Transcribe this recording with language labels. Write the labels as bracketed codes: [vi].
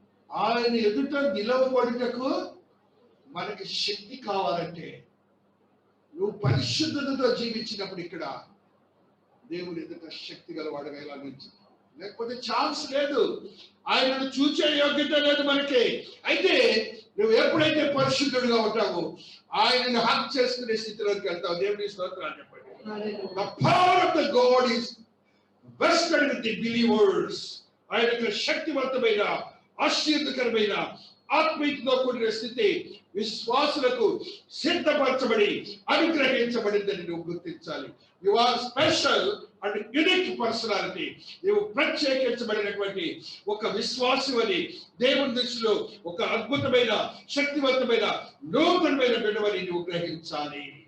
[te] ఆయన ఎదుట నిలవబడుటకు మనకి శక్తి కావాలంటే నువ్వు పరిశుద్ధతతో జీవించినప్పుడు ఇక్కడ దేవుని ఎదుట శక్తి గలవాడుగా ఇలా నిలిచి, లేకపోతే ఛాన్స్ లేదు. ఆయనను చూచే యోగ్యత లేదు మనకి. అయితే నువ్వు ఎప్పుడైతే పరిశుద్ధుడిగా ఉంటావో ఆయనను హక్ చేసుకునే స్థితిలోకి వెళ్తావు. దేవుని స్తోత్రాలు చెప్పండి. [en] The power of the God is vested with the believers. [te] ఆయన యొక్క శక్తివంతమైన ఆశీర్వదకరమైన ఆత్మీయతతో కూడిన స్థితి విశ్వాసులకు సిద్ధపరచబడి అనుగ్రహించబడిందని నువ్వు గుర్తించాలి. [en] You are special and unique personality. [te] నువ్వు ప్రత్యేకించబడినటువంటి ఒక విశ్వాసం అని దేవుని దృష్టిలో ఒక అద్భుతమైన శక్తివంతమైన నూతనమైన బిడ్డవని నువ్వు గ్రహించాలి.